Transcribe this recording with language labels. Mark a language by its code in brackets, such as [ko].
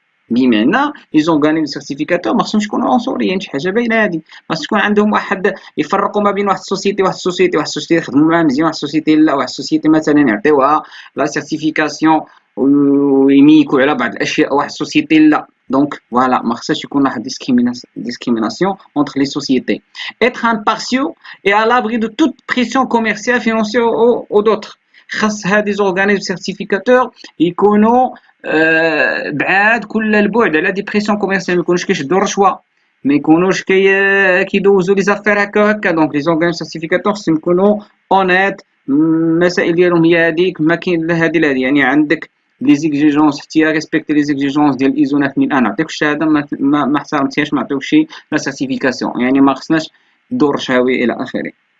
[ar] بمعنى لي زونغانيم سيرتيفيكاتور ما خصهمش يكونوا عنصريين، شي حاجه باينه هذه، خاص تكون عندهم واحد يفرقوا ما بين واحد السوسيتي واحد السوسيتي يخدموا معاها مزيان، واحد السوسيتي لا، واحد السوسيتي مثلا يعطيوها لا سيرتيفيكاسيون ويميكوا على بعض الاشياء، واحد السوسيتي لا. دونك فوالا ما خصهاش يكون واحد [fr] discrimination entre les sociétés. Être impartiaux et à l'abri de toute pression commerciale, financière ou d'autres. [ar] خاص هاد لي زورغانيزم سيرتيفيكاتور يكونوا بعاد كل البعد على دي بريسيون كوميرسيال، ما يكونوش كيشدوا الرشوه، ما يكونوش كيدوزوا لي زافير هكا. دونك لي زورغانيزم سيرتيفيكاتور خصهم يكونوا اونيت، المسائل ديالهم هي هذيك، ما كاين لا هذه لا هذه، يعني عندك لي زيكزيجونس حتى ريسبكتي لي زيكزيجونس ديال ايزو 9001، نعطيك الشهاده ما احترمتيهاش ما عطيوكش لا سيرتيفيكاسيون، يعني ما خصناش دور رشاوي الى اخره.